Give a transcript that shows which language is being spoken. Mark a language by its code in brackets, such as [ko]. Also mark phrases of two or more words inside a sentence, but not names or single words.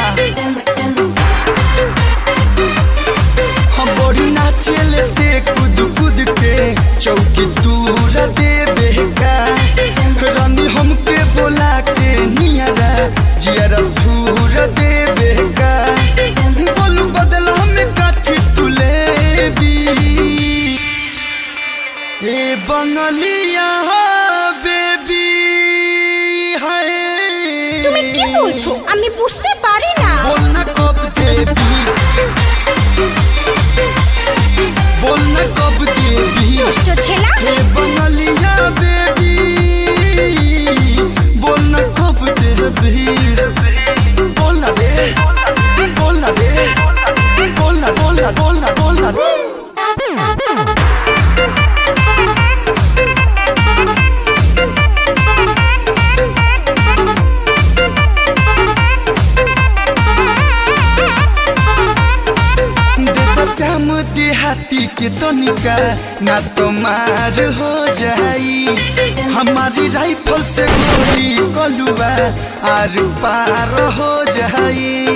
[bho] हम बड़ी ना चलते कूद कूद के चौकी तूर दे बेका रानी हमके बोला के नियरा जियरा थूर दे बेका बोलू बदला में काठी तुलेबी ए बंगलिया बेबी है [bn] তুমি কি বলছো? আমি বুঝতে পারি না। [bho] बोल ना कब देबी बोल ना कब देबी [bn] দুষ্ট ছেলে। [bho] ए बंगलिया बेबी बोल ना कब देबी बोल ना दे बोल ना दे बोल ना बोल ना बोल ना बोल ना श्याम देहाती के तनिका ना तो मार हो जाई हमारी राइफल से गोली कलुआ आर पार हो जाई